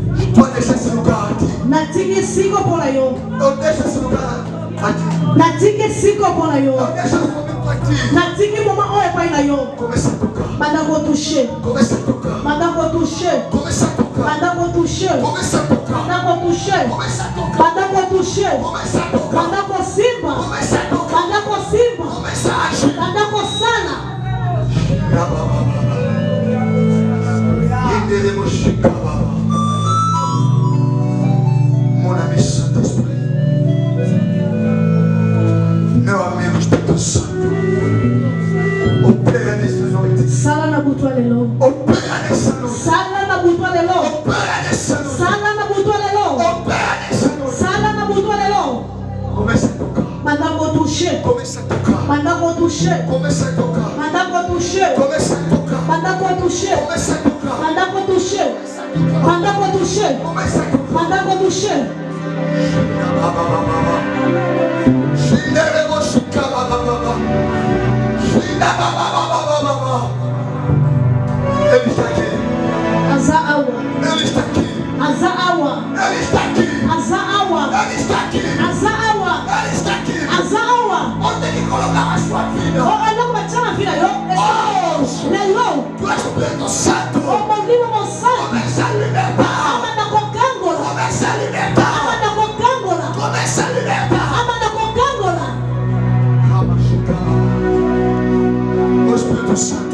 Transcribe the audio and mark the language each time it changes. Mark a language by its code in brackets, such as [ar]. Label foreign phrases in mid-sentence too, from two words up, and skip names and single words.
[ln] natiki siko mpona yo natiki moma oyo epai na yo banda kotouche banda kosimba banda kosala [fr] mon ami Saint-Esprit, [pt] meu amigo Espírito Santo, opera nessa noite. [ln] Sala na butwa lelo. [pt] Opera nessa noite. [ln] Sala na butwa lelo. [pt] Opera nessa noite. [ln] Sala na butwa lelo. [pt] Opera nessa noite. [ln] Sala na butwa lelo. [pt] Começa a tocar. [ln] Manda kotoucher. [pt] Começa a tocar. [ln] Manda kotoucher. [pt] Começa a tocar. [ln] Manda kotoucher. [pt] Começa a tocar. [ln] Manda kotoucher. [pt] Começa a tocar. [ln] Manda kotoucher. Manda kotoucher. [pt] Começa a tocar. [ln] Manda kotoucher. [pt] Ele está aqui. [ln] Aza awa. [pt] Ele está aqui. [ln] Aza awa. [pt] Ele está aqui. [ln] Aza awa. [pt] Ele está aqui. [ln] Aza awa. [pt] Ele está aqui. [ln] Aza awa. [pt] Onde tem que colocar a sua vida? Oh, anda com a chama vida yo. [ln] Lelo. [pt] Tu és o Espírito Santo. [ln] Oh, molimo monsanto. [pt] Começa a libertar. [ln] Amanda kokangola. [pt] Começa a libertar. [ln] Amanda kokangola. [pt] Começa a libertar. [ln] Amanda kokangola. [pt] O Espírito Santo.